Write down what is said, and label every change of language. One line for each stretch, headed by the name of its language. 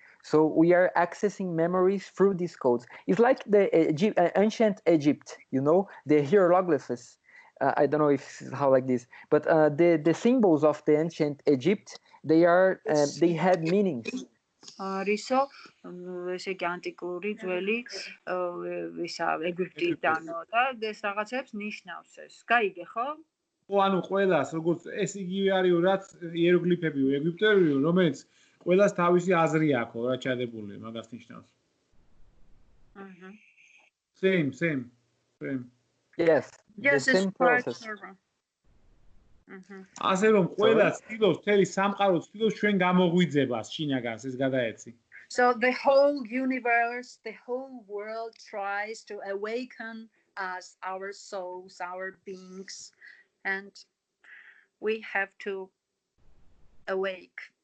English: So we are accessing memories through these codes. It's like the ancient Egypt, you know, the hieroglyphs. I don't know if how like this, but the symbols of the ancient Egypt, they had meanings.
Georgian: Riso, ესე იგი ანტიკური ძველი ისა ეგვიპტიდანო და ეს რაღაცებს ნიშნავს ეს. გაიგე ხო? ხო, ანუ ყველას როგორც ეს იგივე არის რაც იეროგლიფებიო, ეგვიპტეებიო, რომელიც ყველას თავისი აზრი აქვს რა ჩადებული, მაგას ნიშნავს. აჰა.
English: Same. Yes. Yes, the same process.
Georgian: ასე რომ ყველა ცდილობს თელი სამყარო ცდილობს ჩვენ გამოღვიძებას შინაგანს ეს გადაეცი.
English: So the whole universe, the whole world tries to awaken us, our souls, our beings, and we have to awake.